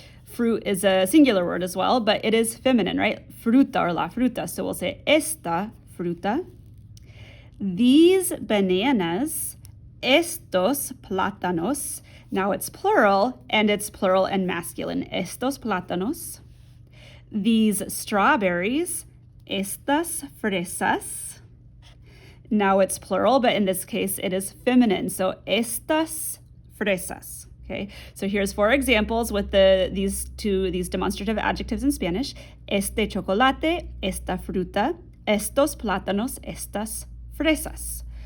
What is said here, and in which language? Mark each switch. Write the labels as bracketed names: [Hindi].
[English] Fruit is a singular word as well, but it is feminine, right? Fruta or [Spanish] la fruta. [English] So we'll say [Spanish] esta fruta. [English] These bananas, [Spanish] estos plátanos. [English] Now it's plural, and it's plural and masculine. [Spanish] Estos plátanos. [English] These strawberries, [Spanish] estas fresas. [English] Now it's plural, but in this case it is feminine. So [Spanish] estas fresas. [English] Okay, so here's four examples with these demonstrative adjectives in Spanish. [Spanish] Este chocolate, esta fruta, estos plátanos, estas fresas.